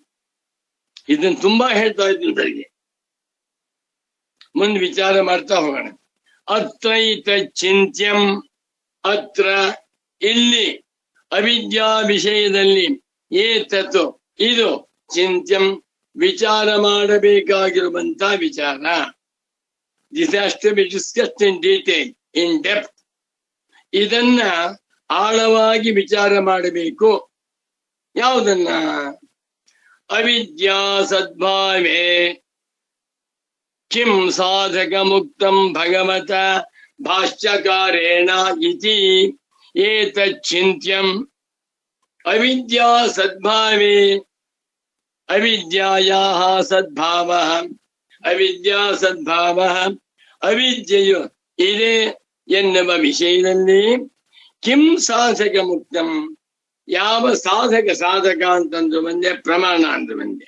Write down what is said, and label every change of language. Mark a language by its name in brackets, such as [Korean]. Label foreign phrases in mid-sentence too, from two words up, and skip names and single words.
[Kannada] ಇದನ್ನು ತುಂಬಾ ಹೇಳ್ತಾ ಇದ್ದೀನಿ ಬೆಳಿಗ್ಗೆ. ಮುಂದೆ ವಿಚಾರ ಮಾಡ್ತಾ ಹೋಗೋಣ. [Sanskrit] ಅತ್ರೈತ ಚಿಂತ್ಯಂ, ಅತ್ರ [Kannada] ಇಲ್ಲಿ ಅವಿದ್ಯಾ ವಿಷಯದಲ್ಲಿ, ಏತತ್ತು ಇದು, ಚಿಂತ್ಯಂ ವಿಚಾರ ಮಾಡಬೇಕಾಗಿರುವಂತ ವಿಚಾರ. [English] this has to be discussed in detail, in depth. [Kannada] ಇದನ್ನ ಆಳವಾಗಿ ವಿಚಾರ ಮಾಡಬೇಕು. ಯಾವುದನ್ನ? [Sanskrit] ಅವಿದ್ಯಾ ಸದ್ಭಾವೇ ಕಿಂ ಸಾಧಕ ಮುಕ್ತಂ ಭಗವತ ಭಾಷ್ಯಕಾರೇಣ ಇತಿ ಏತಚ್ಚಿಂತ್ಯಂ. ಅವಿದ್ಯಾ ಸದ್ಭಾವೇ, ಅವಿದ್ಯಾಯಾಃ ಸದ್ಭಾವಃ, ಅವಿದ್ಯಾ ಸದ್ಭಾವಃ [Kannada] ಅವಿದ್ಯೆಯು ಇದೆ ಎನ್ನುವ ವಿಷಯದಲ್ಲಿ [Sanskrit] ಕಿಂ ಸಾಧಕ ಮುಕ್ತಂ, [Kannada] ಯಾವ ಸಾಧಕ, ಸಾಧಕ ಅಂತಂದ್ರು ಒಂದೇ, ಪ್ರಮಾಣ ಅಂದ್ರು ಒಂದೇ.